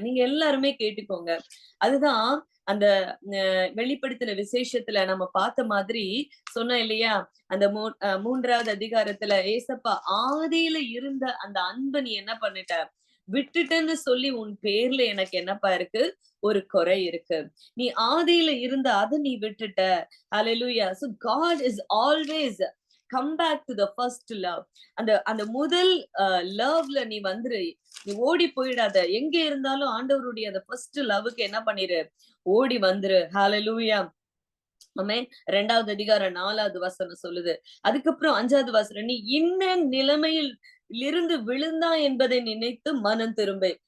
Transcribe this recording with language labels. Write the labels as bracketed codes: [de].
[ta] நீங்க எல்லாருமே கேட்டுக்கோங்க. அதுதான் அந்த வெளிப்படுத்தின விசேஷத்துல நம்ம பார்த்த மாதிரி சொன்னேன் இல்லையா? அந்த 3வது அதிகாரத்துல ஏசப்பா ஆதியில இருந்த அந்த அன்ப நீ என்ன பண்ணிட்ட? விட்டுட்டேன்னு சொல்லி உன் பேர்ல எனக்கு என்னப்பா இருக்கு? ஒரு குறை இருக்கு. நீ ஆதியில இருந்த அத நீ விட்டுட்ட. ஹalleluya. [en] So God is always come back to the first love. [ta] அந்த அந்த முதல் லவ்ல நீ வந்துரு. நீ ஓடி போயிடாத. எங்க இருந்தாலும் ஆண்டவருடைய அந்த ஃபர்ஸ்ட் லவ்வுக்கு என்ன பண்ணிரு? ஓடி வந்துரு. ஹalleluya. ஆமென். 2வது அதிகாரம் 4வது வசனம் சொல்லுது. அதுக்கப்புறம் 5வது வசனம், நீ இன்ன நிலைமையில் இருந்து விழுந்தாய் என்பதை நினைத்து மனம் திரும்பு.